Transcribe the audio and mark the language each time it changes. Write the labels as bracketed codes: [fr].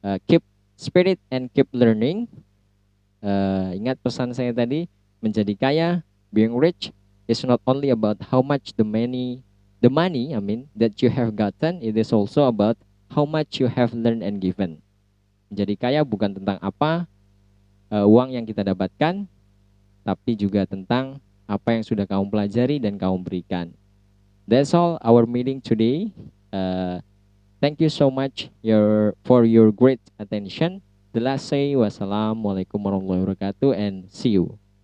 [en] Keep spirit and keep learning. [id] Ingat pesan saya tadi, menjadi kaya, [en] being rich is not only about how much the money that you have gotten, it is also about how much you have learned and given. [id] Menjadi kaya bukan tentang apa uang yang kita dapatkan, tapi juga tentang apa yang sudah kamu pelajari dan kamu berikan. [en] That's all our meeting today. Thank you so much for your great attention. The last say, wassalamualaikum warahmatullahi wabarakatuh, and see you.